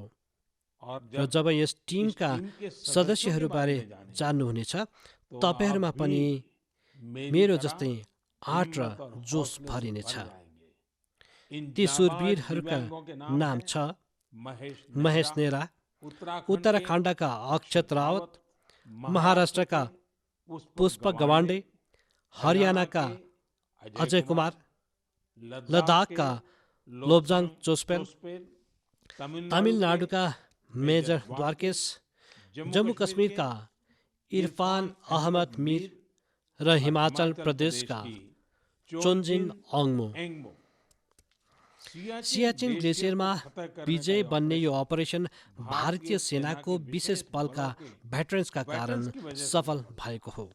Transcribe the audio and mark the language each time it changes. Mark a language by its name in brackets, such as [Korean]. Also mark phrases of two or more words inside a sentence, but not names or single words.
[Nepali] र जब यस टिमका सदस्यहरूबारे जान्नुहुनेछ, तपाईँहरूमा पनि मेरो जस्तै आँट र जोस भरिनेछ। ती सुरवीरहरूका नाम छ महेश नेहरा, उत्तराखण्डका अक्षत रावत, महाराष्ट्रका पुष्पक गवाण्डे, हरियाणाका अजय कुमार, लद्दाखका लोब्जाङ चोस्पेल, तमिलनाडुका मेजर द्वारकेश, जम्मू कश्मीरका इरफान अहमद मीर र हिमाचल प्रदेशका चोन्जिन अङ्मो। सियाचिन ग्लेसियरमा विजय बन्ने यो अपरेसन भारतीय सेनाको विशेष बलका भेटरन्सका कारण सफल भएको हो।